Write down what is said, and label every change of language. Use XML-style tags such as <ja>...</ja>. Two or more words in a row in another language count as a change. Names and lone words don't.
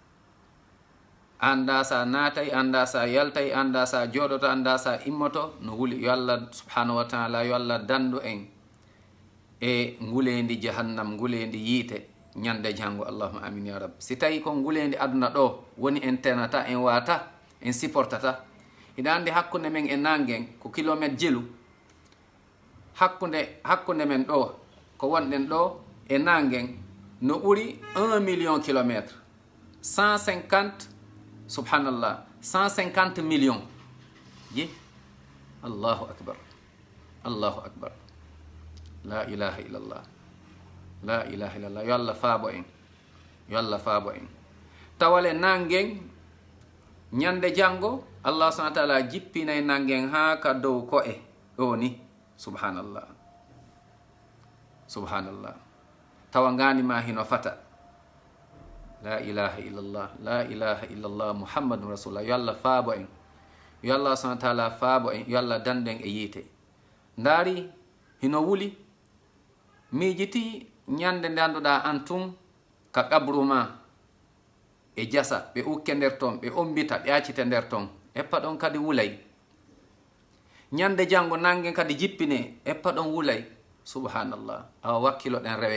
<ff>anda sa natay anda sa yaltay anda sa joɗoto anda sa immoto no wuli yo Allah</ff> <ar>سبحانه وتعالى</ar> <ff>yo Allah dandu en e ngulendi jahannam ngulendi yiite ñande jango</ff> <ar>اللهم آمين يا رب</ar> <ff>si tawi ko ngulendi aduna ɗo woni en tenata en wata en supportata ina andi hakkunde men e nangen ko kilométre jelu hakkunde men ɗo ko wonɗen ɗo e nangen no ɓuri 1 million kilométre 150 subhanallah 150 millions ji</ff> <ar>الله أكبر لا إله إلا الله لا إله إلا الله</ar> <ff>yo Allah faabo en tawale nangen ñande jango Allah</ff> <ar>سبحانه وتعالى</ar> <ff>jippinay nangen ha ka dow ko e ɗo ni subhanallah tawa ganima hino fata</ff> <ar>لا إله إلا الله محمد رسول الله</ar> <ff>yo Allah faabo en yo Allah subhanahu</ff> <ar>وتعالى</ar> <ff>faabo en yo Allah danden e yiite ndaari hino wuli miijiti ñande nde annduɗa an tun ka qabru ma e jasa ɓe ukke nder ton ɓe ombita ɓe accite nder ton eppa ɗon kadi wulay ñande jango nangen kadi jippine eppa ɗon wulay subhanallah awa wakkiloɗen</ff>